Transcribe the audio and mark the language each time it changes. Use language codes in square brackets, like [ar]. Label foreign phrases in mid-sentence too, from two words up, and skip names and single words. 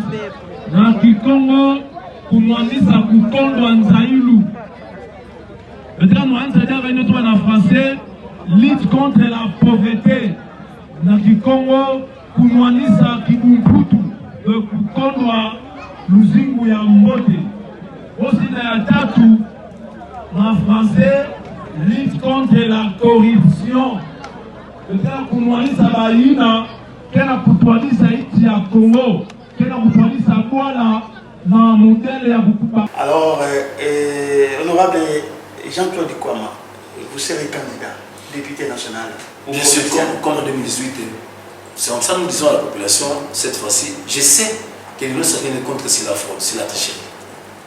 [kg] Na Kikongo, kumwanisa kukondwa nzailu. [fr] En français, lutte contre la pauvreté. [kg] Na Kikongo, kumwanisa kibumputu. Kukondwa luzingu ya mbote. Aussi na ya tatu, [fr] en français, lutte contre la corruption. [kg] Kumwanisa baina, kena kutwanisa iti ya Congo. [fr] Alors, honorable Jean-Claude Ikwama, vous serez candidat, député national. Bien sûr, comme en 2018, c'est comme ça que nous disons à la population, cette fois-ci, je sais que nous sommes contre c'est la fraude, c'est la tricherie.